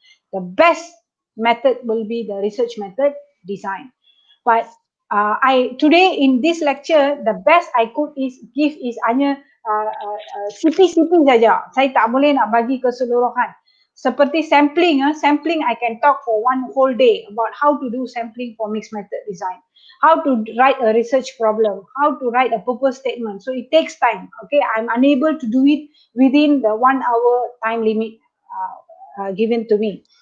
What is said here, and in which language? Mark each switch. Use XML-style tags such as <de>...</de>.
<en>The best method will be the research method design. But today in this lecture, the best I could give is</en> <ms>hanya CP-CP saja. Saya tak boleh nak bagi keseluruhan. Seperti sampling,</ms> <en>sampling I can talk for one whole day about how to do sampling for mixed method design, how to write a research problem, how to write a purpose statement. So it takes time. Okay, I'm unable to do it within the 1 hour time limit given to me.</en>